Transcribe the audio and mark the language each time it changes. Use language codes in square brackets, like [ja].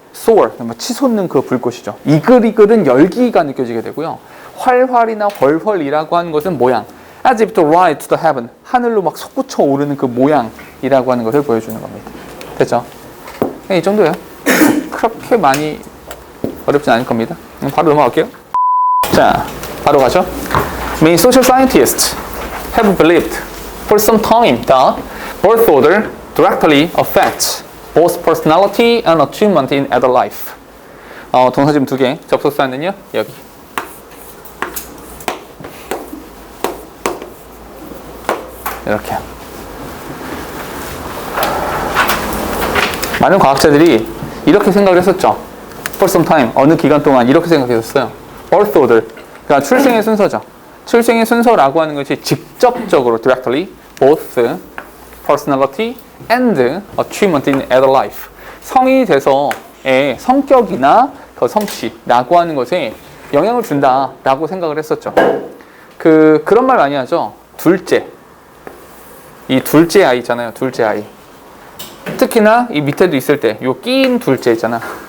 [ko] soar, 치솟는 그 불꽃이죠. 이글은 열기가 느껴지게 되고요. 활이나 헐이라고 하는 것은 모양. [en] as if to rise to the heaven, [ko] 하늘로 막 솟구쳐 오르는 그 모양이라고 하는 것을 보여주는 겁니다. 됐죠? 이 정도예요. 그렇게 많이 어렵진 않을 겁니다. 바로 넘어갈게요. 자, 바로 가죠. [en] Many social scientists have believed for some time that birth order directly affects both personality and achievement in adult life. [ko] 동사짐 2개, 접속사는요, 여기. 이렇게. 많은 과학자들이 이렇게 생각을 했었죠. [en] For some time, [ko] 어느 기간 동안 이렇게 생각했었어요. Birth order, 그러니까 출생의 순서죠. 출생의 순서라고 하는 것이 직접적으로 [en] directly both personality and achievement in adult life. [ko] 성인이 돼서의 성격이나 그 성취라고 하는 것에 영향을 준다라고 생각을 했었죠. 그런 말 많이 하죠. 이 둘째 아이 있잖아요. 둘째 아이. 특히나 이 밑에도 있을 때, 요 끼인 둘째 있잖아.